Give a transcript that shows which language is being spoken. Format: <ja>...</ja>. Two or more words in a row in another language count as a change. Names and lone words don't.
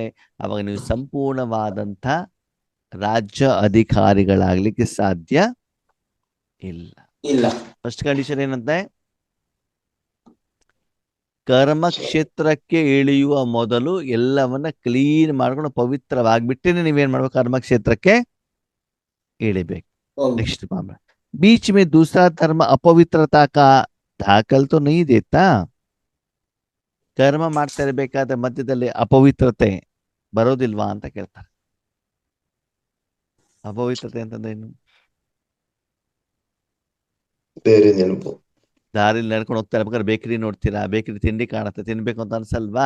<kn>ಅವಾಗ ನೀವು ಸಂಪೂರ್ಣವಾದಂಥ ರಾಜ್ಯ ಅಧಿಕಾರಿಗಳಾಗ್ಲಿಕ್ಕೆ ಸಾಧ್ಯ ಇಲ್ಲ.</kn> <en>first condition</en> <kn>ಏನಂತೆ? ಕರ್ಮ ಕ್ಷೇತ್ರಕ್ಕೆ ಇಳಿಯುವ ಮೊದಲು ಎಲ್ಲವನ್ನ ಕ್ಲೀನ್ ಮಾಡ್ಕೊಂಡು ಪವಿತ್ರವಾಗಿಬಿಟ್ಟೇನೆ ನೀವೇನ್ ಮಾಡ್ಬೇಕು? ಕರ್ಮ ಕ್ಷೇತ್ರಕ್ಕೆ इलेಬೇಕು.</kn> <hi>नेक्स्ट मामला, बीच में दूसरा धर्म अपवित्रता का दाखल तो नहीं देता.</hi> <kn>ಕರ್ಮ ಮಾಡ್ತಾ ಇರಬೇಕಾದ ಮಧ್ಯದಲ್ಲಿ ಅಪವಿತ್ರತೆ ಬರೋದಿಲ್ವಾ ಅಂತ ಕೇಳ್ತಾರೆ. ಅಪವಿತ್ರತೆ ಅಂತಂದ್ರೆ ಏನು? ಬೇರೆ ನೆನಪು. ದಾರಿಲಿ ನಡ್ಕೊಂಡು ಹೋಗ್ತಾ ಇರ್ಬೇಕಾದ್ರೆ ಬೇಕರಿ ನೋಡ್ತೀರಾ, ಬೇಕರಿ ತಿಂಡಿ ಕಾಣುತ್ತೆ, ತಿನ್ಬೇಕು ಅಂತ ಅನ್ಸಲ್ವಾ?</kn>